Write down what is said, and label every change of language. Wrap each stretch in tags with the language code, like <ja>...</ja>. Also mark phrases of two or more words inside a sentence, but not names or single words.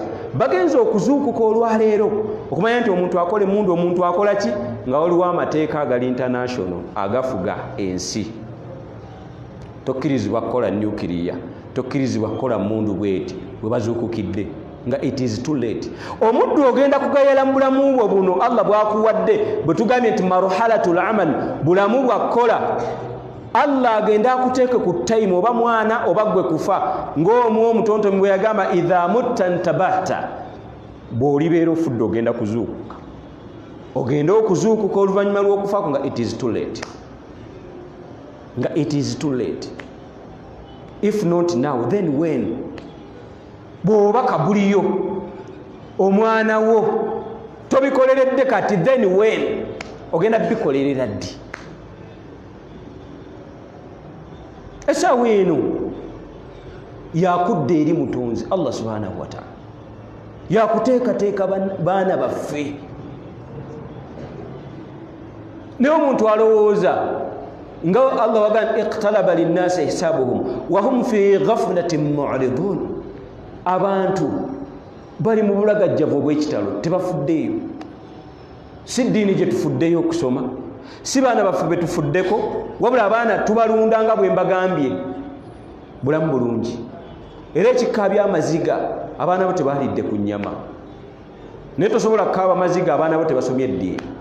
<lg>Bagenza okuzuukuka olwaleero okumanya nti omuntu akola emundu, omuntu akola ki nga waliwo amateeka agali international agafuga ensi. Tokkirizibwa kukola nuclear, tokkirizibwa kukola mundu bweti bwe bazuukukidde nga</lg> <en>it is too late.</en> <lg>Omuddu ogenda kugayala mu bulamu bwo buno Allah bwakuwadde, bwe tugambye nti</lg> <ar>مرحلة الأمل,</ar> <lg>bulamu bwakola Allah agenda akuteeke ku time, oba mwana oba gwe kufa. Ng'omwo omutontomi bwe yagamba</lg> <ar>إذا مت انتبهت,</ar> <lg>bw'olibeera ofudde ogenda kuzuukuka, ogenda okuzuukuka oluvannyuma lw'okufaako nga</lg> <en>it is too late,</en> <lg>nga</lg> <en>it is too late. If not now then when?</en> <lg>Bw'oba kabuliyo omwana wo tobikoleredde kati</lg> <en>then when?</en> <lg>Ogenda bikolerera ddi? Essaawa eno yakudde eri mutonzi Allah</lg> <ar>سبحانه وتعالى,</ar> <lg>yakuteekateeka baana baffe. Naye omuntu alowooza nga Allah wagamba</lg> <ar>اقترب للناس حسابهم وهم في غفلة معرضون.</ar> <lg>Abantu bali mu bulagajjavu obw'ekitalo, tebafuddeeyo. Si ddiini gye tufuddeyo okusoma, si baana baffe be tufuddeko, wabula abaana tubalunda nga bwe mbagambye bulamu bulungi. Era ekikaabya amaziga abaana bo tebaalidde ku nnyama, naye tosobola kukaaba amaziga abaana bo tebasomye eddiini.</lg>